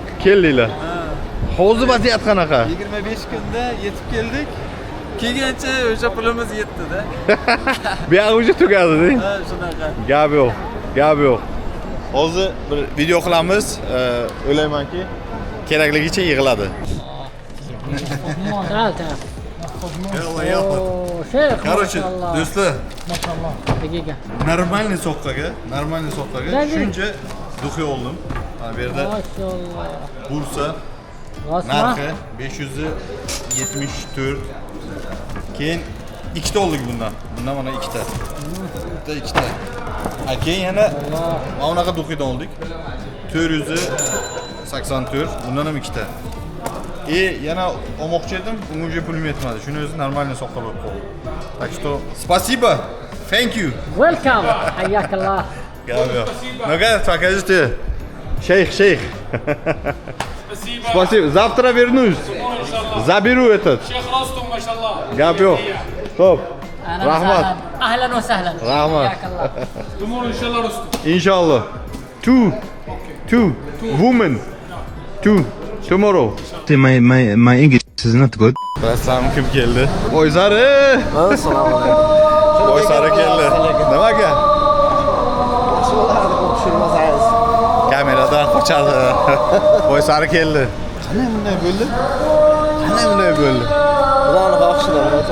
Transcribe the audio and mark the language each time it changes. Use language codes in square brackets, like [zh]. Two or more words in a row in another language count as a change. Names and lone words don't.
[uz] Keldinglar. Hozir vaziyat qanaqa? 25 kunda yetib keldik. Kelgancha o'sha pulimiz yetdi-da. Bu yoq уже tugadi-da. Ha, shunaqa. Gap yo'q. Gap yo'q. Hozir bir video qilamiz. O'ylaymanki, kerakligicha yig'iladi. [ar] تعال تعال شيخ [ru] Короче, [ar] ما شاء الله [uz] do'stlar, [ar] ما شاء الله دقيقة [uz] normalniy soqqaga shuncha duxi oldim. Mana bu yerda [ar] ما شاء الله [uz] Bursa غصمة narxi 574. Keyin ikkita oldik bundan. Bundan mana ikkita. Ikkita. Ha, keyin yana mana bunaqa duxidan oldik. 484. Bundan ham ikkita. Yana olmoqchi edim, unga уже pulim yetmadi. Shuni o'zi normalniy soqqa bo'lib qoldi. [ru] Так что спасибо. [en] Thank you. [ar] ويلكم حياك الله [ru] Gavyo. Ну-ка, покажите. Шейх. Спасибо. Завтра вернусь. Заберу этот. [ar] شيخ رستم ما شاء الله. Gavyo. Stop. أهلا [uz] Rahmat. [ar] وسهلا أهلا وسهلا [uz] Rahmat. [ar] حياك الله Tomorrow ان شاء الله رستم. Inshallah. [en] Two women. Tomorrow. My English is not good. [uz] Rasam kim keldi? Boysari. Assalomu alaykum. Boysari keldi. Nima aka? Tushirmasangiz. Kameradan qochadi. Boysari keldi. Qanday bunday bo'ldi? Xudoning xohishidan.